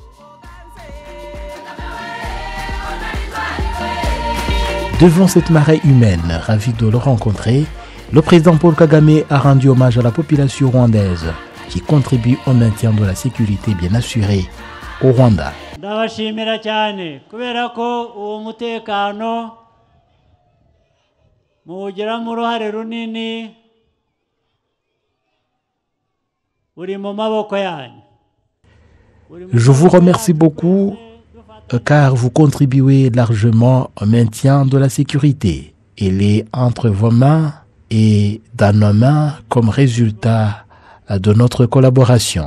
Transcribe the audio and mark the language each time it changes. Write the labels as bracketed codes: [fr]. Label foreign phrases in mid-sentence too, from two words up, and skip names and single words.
[fr] Devant cette marée humaine, ravi de le rencontrer, le président Paul Kagame a rendu hommage à la population rwandaise qui contribue au maintien de la sécurité bien assurée au Rwanda. [rw] Ndabashimira cyane kubera ko uwo mutekano muwugiramo uruhare runini uri mu maboko yanyu. [fr] Je vous remercie beaucoup car vous contribuez largement au maintien de la sécurité. Elle est entre vos mains et dans nos mains comme résultat de notre collaboration.